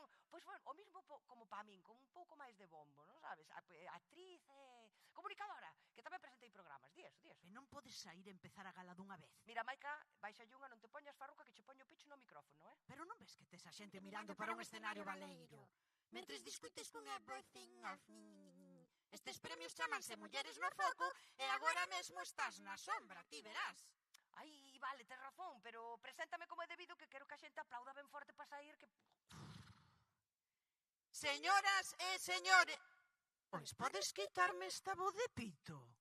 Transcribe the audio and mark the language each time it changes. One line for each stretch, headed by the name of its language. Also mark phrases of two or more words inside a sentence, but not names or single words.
Galician: Pois, bueno, o mismo como pa min, con un pouco máis de bombo, non sabes? Actriz, comunicadora, que tamén presentei programas, di eso. E non podes sair e empezar a gala dunha vez. Mira, Maica, baixa unha, non te poñas farruca que che poño o pecho no micrófono, Pero non ves que tes a xente mirando para un escenario baleiro? Mentres discutes con
English: everything of me.
Galician: Estes premios chamanse Mulleres no Foco e agora mesmo estás na sombra, ti verás. Ai, vale, tes razón, pero preséntame como é debido, que quero que a xente aplauda ben forte para sair, que... Señoras e señores... Pois podes quitarme esta voz de pito?